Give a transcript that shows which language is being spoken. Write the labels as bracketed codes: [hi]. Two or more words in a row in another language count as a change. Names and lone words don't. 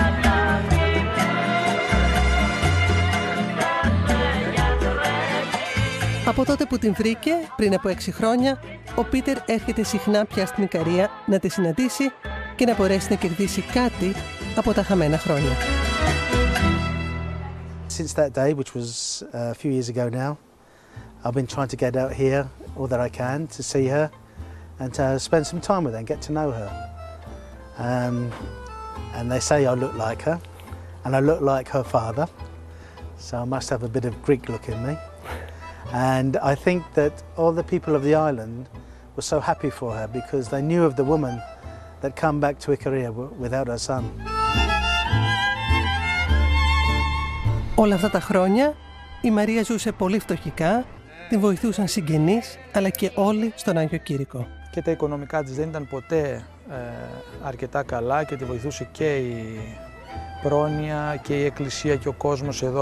[el] Από τότε που την βρήκε, πριν από 6 χρόνια, ο Πίτερ έρχεται συχνά πια στην Ικαρία να τη συναντήσει και να μπορέσει να κερδίσει κάτι από τα χαμένα χρόνια. [en] Since that day, which was a few years ago now, I've been trying to get out here all that I can to see her and to spend some time with her and get to know her. And they say I look like her, and I look like her father, so I must have a bit of Greek look in me. And I think that all the people of the island were so happy for her because they knew of the woman that come back to Ikaria without her son. [el] Όλα αυτά τα χρόνια η Μαρία ζούσε πολύ φτωχικά, την βοηθούσαν συγγενείς αλλά και όλοι στον Άγιο Κήρυκο. Και τα οικονομικά της δεν ήταν ποτέ αρκετά καλά και τη βοηθούσε και η πρόνοια και η εκκλησία και ο κόσμος εδώ.